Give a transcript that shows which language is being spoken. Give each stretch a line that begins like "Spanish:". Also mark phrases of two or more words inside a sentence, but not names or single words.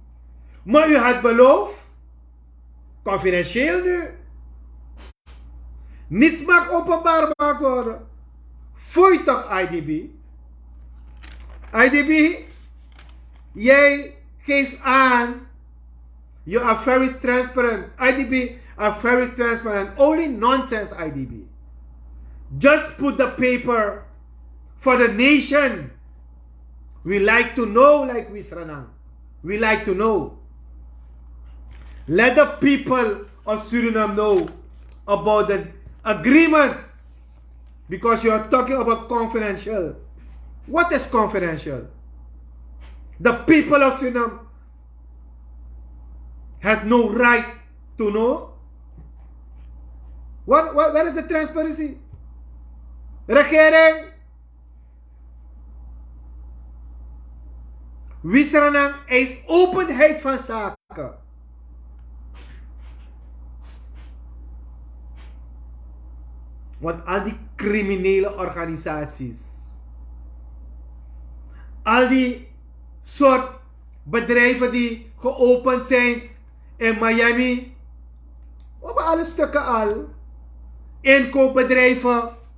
Dutch: Maar u had beloofd, confidentieel nu, niets mag openbaar gemaakt worden. Foei toch IDB? IDB, jij geeft aan,
English: you are very transparent. IDB are very transparent. Only nonsense IDB. Just put the paper for the nation. We like to know, like we Sranan. We like to know. Let the people of Suriname know about the agreement. Because you are talking about confidential. What is confidential? The people of Suriname had no right to know. Where is the transparency?
Dutch: Regering. Sranan eist openheid van zaken. Want al die criminele organisaties, al die soort bedrijven die geopend zijn in Miami, op alle stukken al, inkoopbedrijven